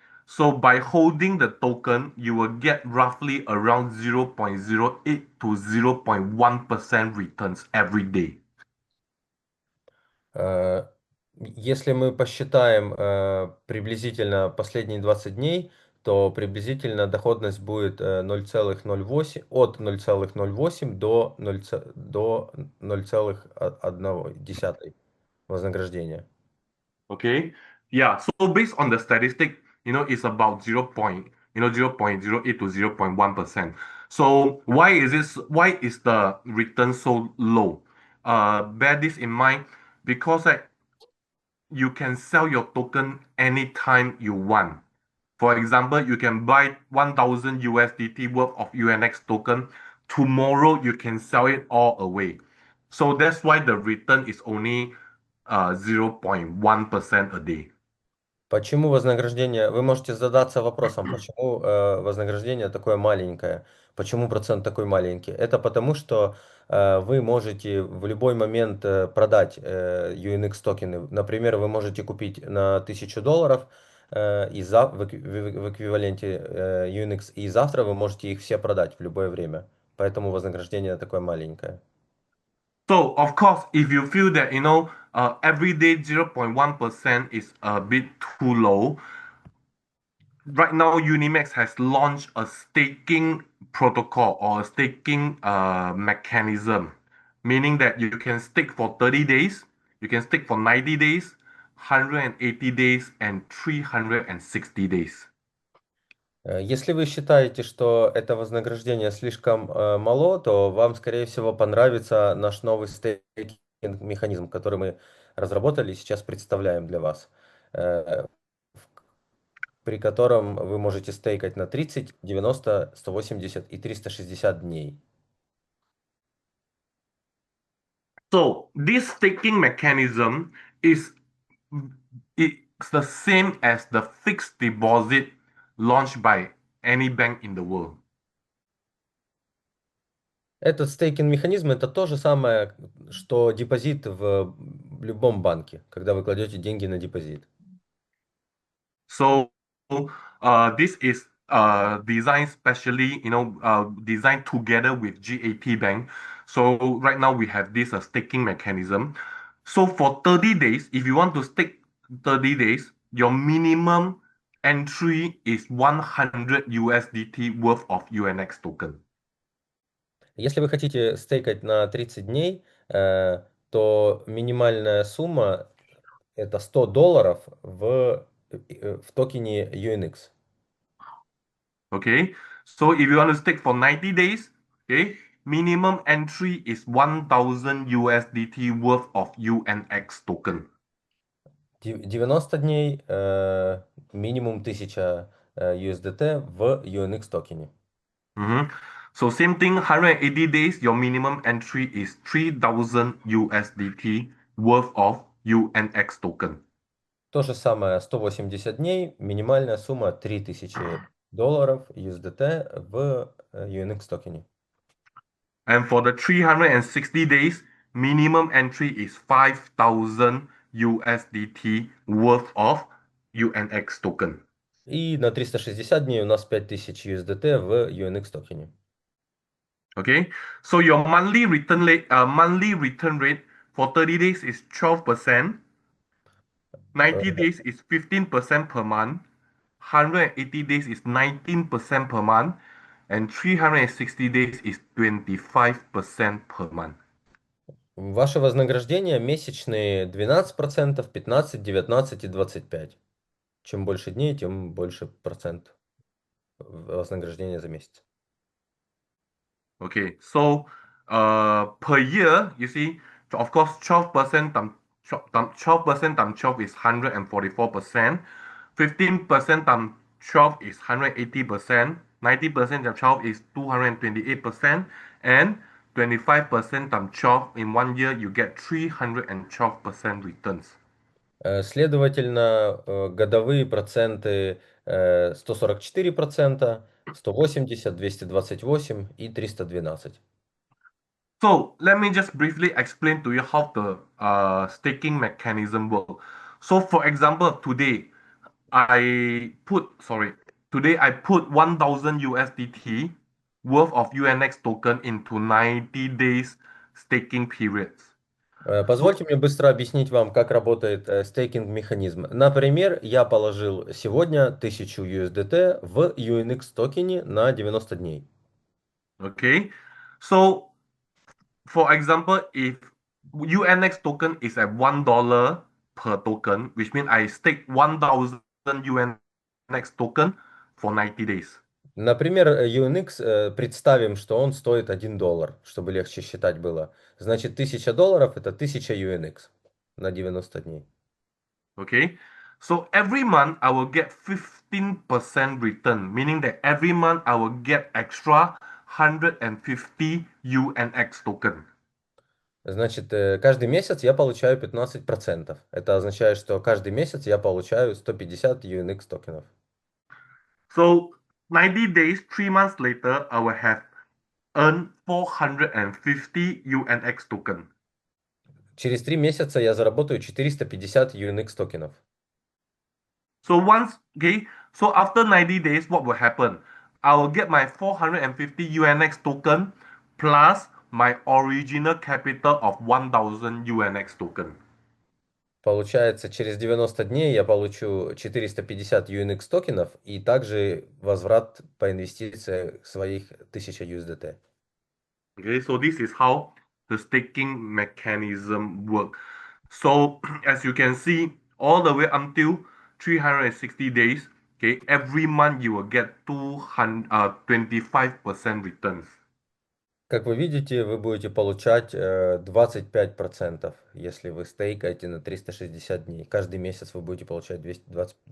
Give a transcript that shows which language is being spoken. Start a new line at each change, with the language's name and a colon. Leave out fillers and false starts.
English: So by holding the token, you will get roughly around 0.08 to 0.1% returns every day.
Russian: Э, Если мы посчитаем приблизительно последние 20 дней, то приблизительно доходность будет 0,08, от 0,08 до 0,1 вознаграждения.
English: Okay. Yeah. So based on the statistic, it's about 0.08 to 0.1%. So why is the return so low? Bear this in mind because you can sell your token anytime you want. For example, you can buy 1000 USDT worth of UNX token. Tomorrow you can sell it all away. So that's why the return is only 0.1% a day.
Russian: Почему вознаграждение? Вы можете задаться вопросом, почему вознаграждение такое маленькое, почему процент такой маленький. Это потому, что вы можете в любой момент продать UNX токены. Например, вы можете купить на $1000 в эквиваленте UNX, и завтра вы можете их все продать в любое время. Поэтому вознаграждение такое маленькое.
English: So of course, if you feel that every day 0.1% is a bit too low, right now Unimax has launched a staking protocol or a staking mechanism, meaning that you can stake for 30 days, you can stake for 90 days, 180 days, and 360 days.
Russian: Если вы считаете, что это вознаграждение слишком мало, то вам, скорее всего, понравится наш новый стейкинг-механизм, который мы разработали и сейчас представляем для вас, э, при котором вы можете стейкать на 30, 90, 180 и 360 дней.
English: So this staking mechanism is it's the same as the fixed deposit launched by any bank in the world.
Russian: Этот стейкинг-механизм это то же самое, что депозит в любом банке, когда вы кладете деньги на депозит.
English: So this is designed specially, designed together with GAT Bank. So right now we have this staking mechanism. So for 30 days, if you want to stake 30 days, your minimum entry is 100 USDT worth of UNX token.
Russian: Если вы хотите стейкать на 30 дней, то минимальная сумма это $100 в токене UNX.
English: Okay, so if you want to stake for 90 days, okay, minimum entry is 1000 USDT worth of UNX token.
Russian: 90 дней минимум 1000 USDT в UNX токене.
English: So same thing, 180 days, your minimum entry is 3000 USDT worth of UNX token.
Russian: То же самое, 180 дней, минимальная сумма $3000 USDT в UNX токене.
English: And for the 360 days, minimum entry is 5000 USDT worth of UNX token.
Russian: И на 360 дней у нас 5000 USDT в UNX токене.
English: Okay, so your monthly return rate for 30 days is 12%. 90 days is 15% per month, 180 days is 19% per month, and 360 days is 25% per month.
Russian: Ваше вознаграждение месячные 12%, 15%, 19% и 25%. Чем больше дней, тем больше процент вознаграждения за месяц.
English: Okay, so per year, you see, of course, 12% times 12% times 12 is 144%, 15% times 12 is 180%, 90% times 12 is 228%, and 25% times 12 in 1 year, you get 312% returns.
Russian: Следовательно, годовые проценты 144%, 180%, 228% и 312%.
English: So let me just briefly explain to you how the staking mechanism work. So for example, today I put 1000 USDT worth of UNX token into 90 days staking periods. So
Russian: Позвольте мне быстро объяснить вам, как работает стейкинг-механизм. Например, я положил сегодня 1000 USDT в UNX токене на 90 дней.
English: okay, so for example, if UNX token is at $1 per token, which means I stake 1000 UNX token for 90 days.
Russian: Например, UNX, представим, что он стоит $1, чтобы легче считать было. Значит, $1000 это 1000 UNX на 90 дней.
English: Okay, so every month I will get 15% return, meaning that every month I will get extra 150 UNX token.
Russian: Значит, каждый месяц я получаю 15%. Это означает, что каждый месяц я получаю 150 UNX токенов.
English: So 90 days, 3 months later, I will have earned 450 UNX token.
Russian: Через 3 месяца я заработаю 450 UNX токенов.
English: So after 90 days, what will happen? I will get my 450 UNX token plus my original capital of 1000 UNX token.
Russian: Получается, через 90 дней я получу 450 UNX токенов и также возврат по инвестиции своих 1000 USDT.
English: Okay, so this is how the staking mechanism work. So as you can see, all the way until 360 days, okay, every month you will get 25% returns.
Russian: Как вы видите, вы будете получать 25%, если вы стейкаете на 360 дней. Каждый месяц вы будете получать 25%.